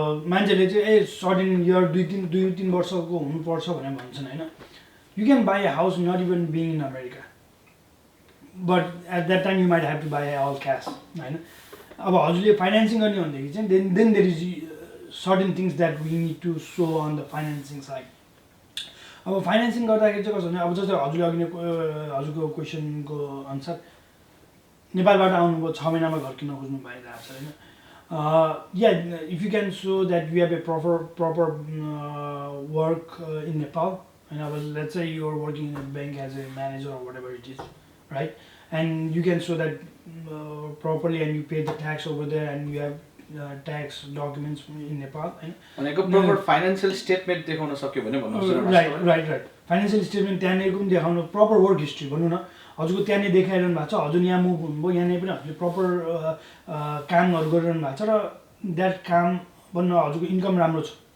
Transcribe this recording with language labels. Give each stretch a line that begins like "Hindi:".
Nepali: मान्छेले चाहिँ certain year 2-3 वर्षको हुनुपर्छ भनेर भन्छन् होइन।
English: You can buy a house not even being in America, but at that time you might have to buy all cash होइन।
Nepali: अब हजुरले फाइनेन्सिङ गर्ने भनेदेखि चाहिँ
English: Then there is certain things that we need to so on the financing side.
Nepali: अब financing गर्दाखेरि चाहिँ कस्तो भने अब जस्तै हजुरले अघि नै हजुरको क्वेसनको अनुसार नेपालबाट आउनुभयो 6 महिनामा घर किन्न खोज्नु भइरहेको छ होइन।
English: Yeah if you can show that you have a proper work in Nepal होइन। अब let's say you are working in a bank as a manager or whatever it is, right? And you can show that properly and you pay the tax over there and you have tax documents in Nepal.
Nepali: भनेको proper financial statement देखाउन सक्यो भने भन्नुहोस् न। Right financial statement त्यहाँनिरको पनि देखाउनु, proper work history भनौँ न। हजुरको त्यहाँनिर देखाइरहनु भएको छ, हजुर यहाँ मुभ हुनुभयो, यहाँनिर पनि हजुरले प्रपर कामहरू गरिरहनु भएको छ र द्याट काम भन्नु हजुरको इन्कम राम्रो छ।